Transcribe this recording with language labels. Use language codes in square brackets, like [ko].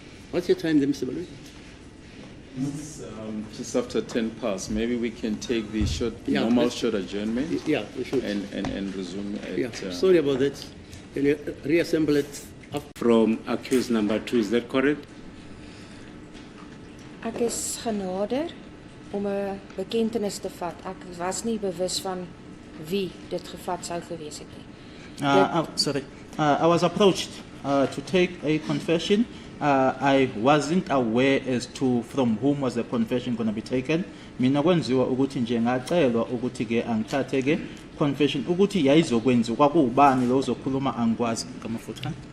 [en] What's your time, Mr. Baloi? It's just after 10 past. Maybe we can take the Yeah, normal let's- short adjournment Yeah, we should. and resume at... Yeah, sorry about that. Can you reassemble it up? From accused number 2, is that correct? [af] Ek is genader om 'n bekentenis te vat. Ek was nie bewus van wie dit gevat sou gewees het nie. [en] I was approached to take a confession. I wasn't aware as to from whom was the confession going to be taken. [zu] Mina kwenziwa ukuthi nje ngacelwa ukuthi ke angithathe ke confession ukuthi yayizokwenziwa kwakuubani lo uzokhuluma angikwazi ngamafutha.